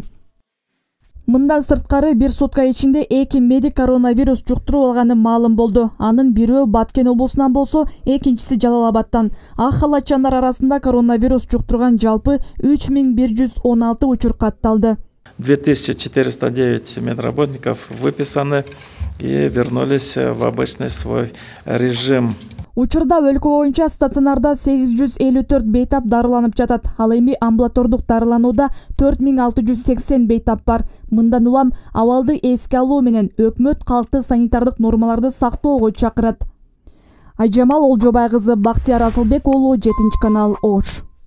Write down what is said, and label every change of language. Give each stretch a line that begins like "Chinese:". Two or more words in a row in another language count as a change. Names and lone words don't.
Kyrgyz: Мындан сырткары bir сутка ичинде 2 медик коронавирус жуктуруп алганы маалым болду. Анын бирөө Баткен облусунан болсо, экинчиси Жалал-Абадтан. Ак халатчандар арасында коронавирус жуктурган жалпы 3116 учур катталды.
Russian: 2409 медработников выписаны и вернулись в обычный свой режим.
Kyrgyz: Учурда өлкө боюнча стационарда 854 бейтап дарыланып жатат. Ал эми амбулатордук дарыланууда 4680 бейтап бар. Мындан улам абалды эске алуу менен өкмөт калкты санитардык нормаларды сактоого чакырат. Айжамал Олжобай кызы, Бактияр Асылбек уулу, 7 канал, Ош.